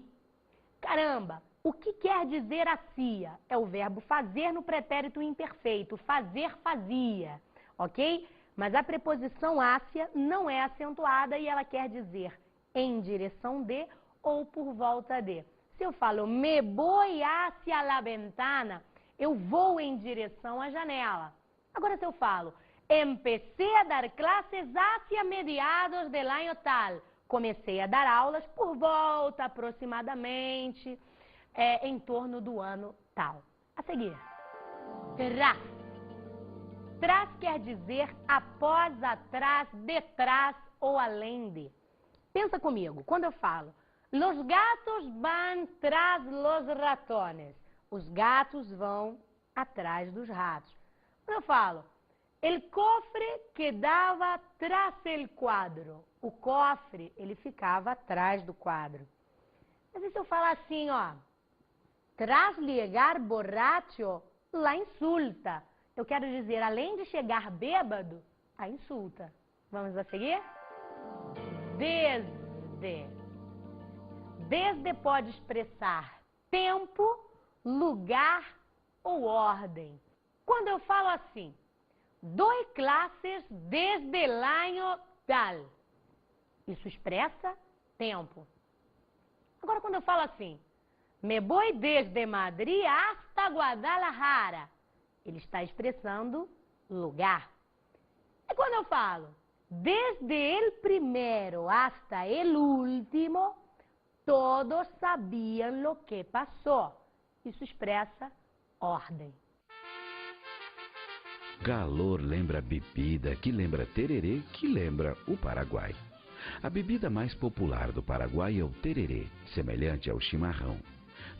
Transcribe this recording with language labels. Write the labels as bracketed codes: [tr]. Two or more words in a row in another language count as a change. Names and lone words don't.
[pt] Caramba, o que quer dizer hacia? É o verbo fazer no pretérito imperfeito. Fazer, fazia. Ok? Mas a preposição hacia não é acentuada e ela quer dizer em direção de ou por volta de. Se eu falo [es] me voy hacia la ventana, [pt] eu vou em direção à janela. Agora se eu falo [es] empecé a dar clases hacia mediados del año tal, [pt] comecei a dar aulas por volta aproximadamente em torno do ano tal. A seguir, tras. Tras quer dizer após, atrás, detrás ou além de. Pensa comigo, quando eu falo, [es] los gatos van tras los ratones. [pt] Os gatos vão atrás dos ratos. Quando eu falo, [es] el cofre quedava tras el quadro. [pt] O cofre, ele ficava atrás do quadro. Mas e se eu falar assim, ó, [es] tras llegar borracho, la insulta. [pt] Eu quero dizer, além de chegar bêbado, a insulta. Vamos a seguir? Desde. Desde pode expressar tempo, lugar ou ordem. Quando eu falo assim, dou classes [es] desde el año tal, [pt] isso expressa tempo. Agora, quando eu falo assim, [es] me voy desde Madrid hasta Guadalajara, [pt] ele está expressando lugar. E quando eu falo, [es] desde el primero hasta el último, todos sabían lo que passou. [pt] Isso expressa ordem. Calor lembra bebida, que lembra tererê, que lembra o Paraguai. A bebida mais popular do Paraguai é o tererê, semelhante ao chimarrão.